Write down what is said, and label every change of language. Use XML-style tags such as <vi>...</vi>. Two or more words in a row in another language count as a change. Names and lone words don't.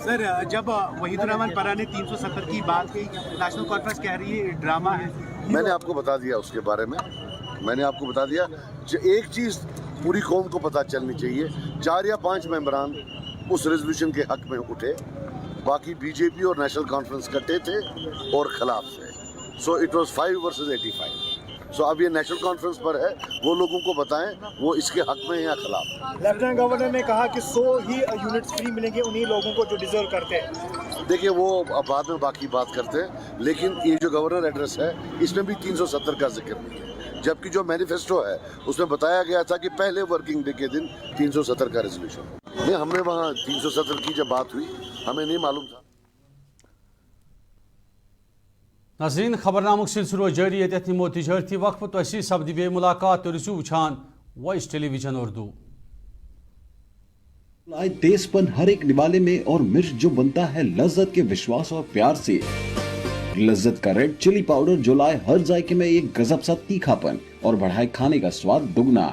<ur>سر جب وحید الرحمان پارا نے 370 کی بات کی, نیشنل کانفرنس کہہ رہی ہے ڈرامہ ہے. میں نے آپ کو بتا دیا اس کے بارے میں, میں نے آپ کو بتا دیا. ایک چیز پوری قوم کو پتہ چلنی چاہیے, 4 یا 5 ممبران اس ریزولوشن کے حق میں اٹھے, باقی بی جے پی اور نیشنل کانفرنس کٹے تھے اور خلاف تھے.</ur> <en>so it was 5 versus 85.</en> <ur>سو اب یہ نیشنل کانفرنس پر ہے, وہ لوگوں کو بتائیں وہ اس کے حق میں ہیں یا خلاف.</ur> <en>Lieutenant Governor</en> <ur>نے کہا کہ 100 ہی</ur> <en>units free</en> <ur>ملیں گے انہی لوگوں کو جو ڈیزرو کرتے ہیں. دیکھیے وہ بعد میں باقی بات کرتے ہیں, لیکن یہ جو</ur> <en>governor address</en> <ur>ہے اس میں بھی 370 کا ذکر نہیں ہے, جبکہ جو مینیفیسٹو ہے اس میں بتایا گیا تھا کہ پہلے</ur> <en>working day</en> <ur>کے دن 370 کا ریزولوشن. نہیں, ہم نے وہاں 370 کی جب بات ہوئی ہمیں نہیں معلوم تھا.</ur> <ks>ناظرین خبر نامک سلسلہ جاری یت نمو تجارتی وقف تو سپد بے ملاقات تو رسو وچھان وائس ٹیلی ویژن اردو.</ks> <ur>تیز پن ہر ایک نوالے میں اور مرچ جو بنتا ہے لذت کے وشواس اور پیار سے. لذت کا</ur> <en>red chilli powder</en> <ur>جو لائے ہر ذائقے میں ایک گزب سا تیکھا پن اور بڑھائے کھانے کا سواد دگنا.</ur>